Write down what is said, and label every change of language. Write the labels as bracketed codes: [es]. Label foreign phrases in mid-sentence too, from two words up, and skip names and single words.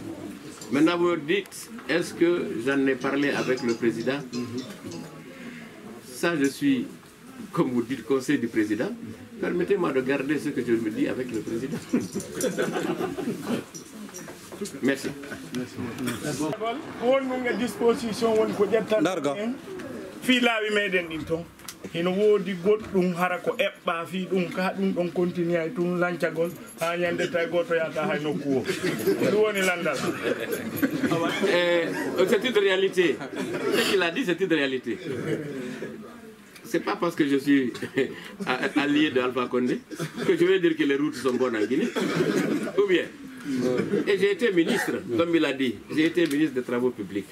[fr] Maintenant, vous me dites, est-ce que j'en ai parlé avec le président? Ça, je suis, comme vous dites, conseil du président. Permettez-moi de garder ce que je me dis avec le président. Merci. [ff] hino woodi goɗɗum hara ko eɓɓa fi ɗum ka ɗum ɗon continue ay tun lancagol ha ñande tay goto yata hay nokku o ɗum woni landal. [fr] C'est une réalité. Ce qu'il a dit, c'est une réalité. C'est pas parce que je suis allié de Alpha Condé que je vais dire que les routes sont bonnes en Guinée. Ou bien. Et j'ai été ministre, comme il a dit. J'ai été ministre des Travaux publics.